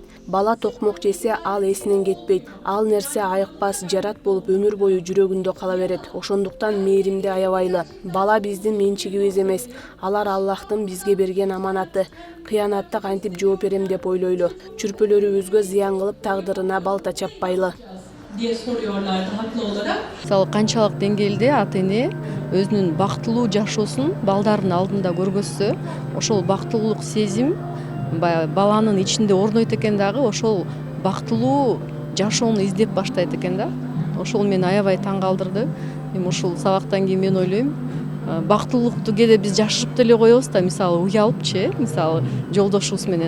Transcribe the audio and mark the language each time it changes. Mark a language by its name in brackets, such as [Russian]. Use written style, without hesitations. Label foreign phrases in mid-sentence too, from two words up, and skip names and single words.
[Kyrgyz] Бала токмок жесе, ал эсинен кетпейт. Ал нерсе айыкпас жарат болуп өмүр бою жүрөгүндө кала берет. Ошондуктан мээримди аябайлы. Бала биздин менчигибиз эмес. Алар Аллахтын бизге берген аманаты. Кыянатта кантип жооп берем деп ойлойлу. Чүрпөлөрүбүзгө зыян кылып тагдырына балта чаппайлы [Turkish] diye soruyorlardı haklı olarak. [Kyrgyz] Мисалы канчалык деңгээлде ата эне өзүнүн бактылуу жашоосун балдардын алдында көргөзсө, ошол бактылуулук сезим баланын ичинде орнойт экен дагы, ошол бактылуу жашоону издеп баштайт экен да. Ошол мени аябай таң калтырды. Эми ушул сабактан кийин мен ойлойм, бактылуулукту кээде биз жашырып деле коебуз да, мисалы уялыпчы, мисалы жолдошубуз менен.